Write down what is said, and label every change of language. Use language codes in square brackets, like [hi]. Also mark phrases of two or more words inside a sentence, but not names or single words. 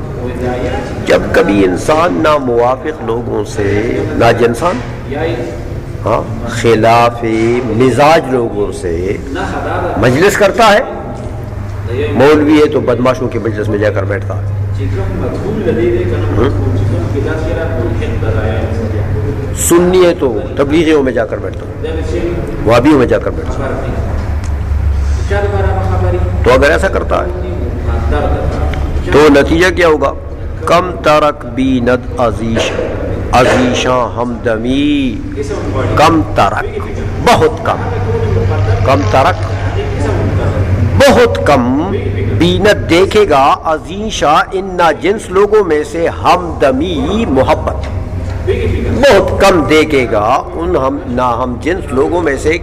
[ur] جب کبھی انسان ناموافق لوگوں سے، ناجنسان خلاف مزاج لوگوں سے مجلس کرتا ہے، مولوی ہے تو بدماشوں کے مجلس میں جا کر بیٹھتا ہے، سنی ہے تو تبلیغیوں میں جا کر بیٹھتا ہے، وہابیوں میں جا کر بیٹھتا ہے. تو اگر ایسا کرتا ہے تو نتیجہ کیا ہوگا؟ [fa] کم ترک بیند عزیشاں ہمدمی، کم ترک [ur] بہت کم، [fa] کم ترک [ur] بہت کم، بیند دیکھے گا، عزیشاں ان ناجنس لوگوں میں سے، ہمدمی محبت بہت کم دیکھے گا ان نا ہم جنس لوگوں میں سے.